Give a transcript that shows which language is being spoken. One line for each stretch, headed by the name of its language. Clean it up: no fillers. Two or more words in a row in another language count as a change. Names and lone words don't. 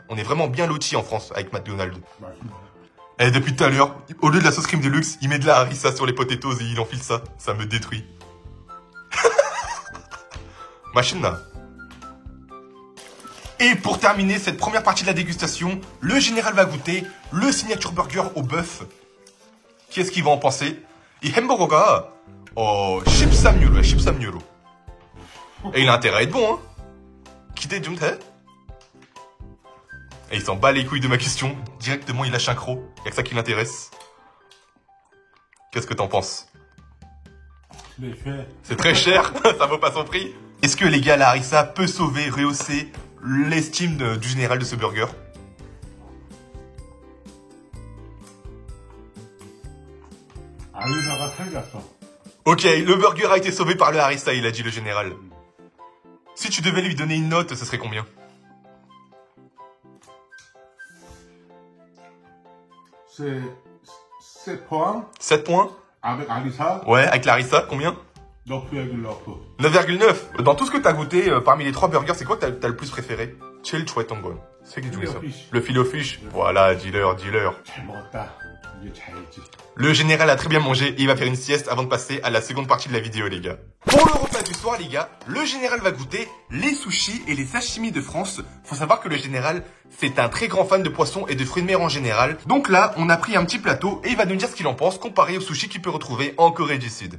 French: On est vraiment bien lotis en France avec McDonald's. Et depuis tout à l'heure, au lieu de la sauce crème de luxe, il met de la harissa sur les potatoes et il enfile ça. Ça me détruit. Machine là. Et pour terminer cette première partie de la dégustation, le général va goûter le signature burger au bœuf. Qu'est-ce qu'il va en penser?
Korean: 이 햄버거가 13유로야, 13유로.
French: Et il a intérêt à être bon, hein.
Korean: 기대 좀 돼?
French: Et il s'en bat les couilles de ma question. Directement, il lâche un croc. Y'a que ça qui l'intéresse. Qu'est-ce que t'en penses? C'est très cher. Ça vaut pas son prix. Est-ce que les gars, la harissa peut sauver, rehausser l'estime du général de ce burger?
Korean: 아유사가 살렸어.
French: Ok, le burger a été sauvé par le harissa, il a dit le général. Si tu devais lui donner une note, ce serait combien? C'est 포함 7 points? avec 아리사 Ouais, avec la harissa, combien? 9,9. 9,9. Dans tout ce que t'as goûté, parmi les 3 burgers, c'est quoi que t'as le plus préféré?
Korean: 제일 좋아했던 건. 세 개 중에서.
French: Le filet au fish. Voilà, dealer.
Korean: 잘 먹었다. 이제 자야지.
French: Le général a très bien mangé et il va faire une sieste avant de passer à la seconde partie de la vidéo, les gars. Pour le repas du soir, les gars, le général va goûter les sushis et les sashimi de France. Faut savoir que le général, c'est un très grand fan de poissons et de fruits de mer en général. Donc là, on a pris un petit plateau et il va nous dire ce qu'il en pense comparé aux sushis qu'il peut retrouver en Corée du Sud.